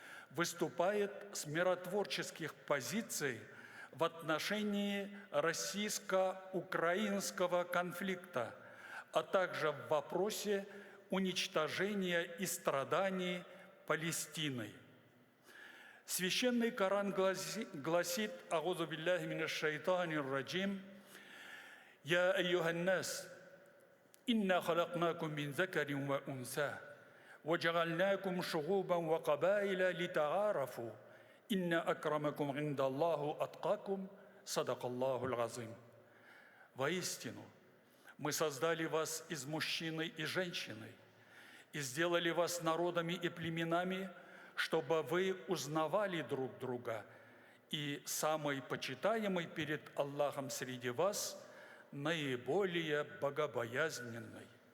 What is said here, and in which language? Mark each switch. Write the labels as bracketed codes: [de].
[ru] выступает с миротворческих позиций в отношении российско-украинского конфликта, а также в вопросе уничтожения и страданий Палестиной. Священный Коран гласит: [ar] «Аузу билляхи минаш шайтанир раджим», يا أيها الناس إنا خلقناكم من ذكر وأنثى وجعلناكم شعوبا وقبائل لتعارفوا إن أكرمكم عند الله أتقاكم صدق الله العظيم. [ru] Воистину, мы создали вас из мужчины и женщины и сделали вас народами и племенами, чтобы вы узнавали друг друга, и самый почитаемый перед Аллахом среди вас наиболее богобоязненный.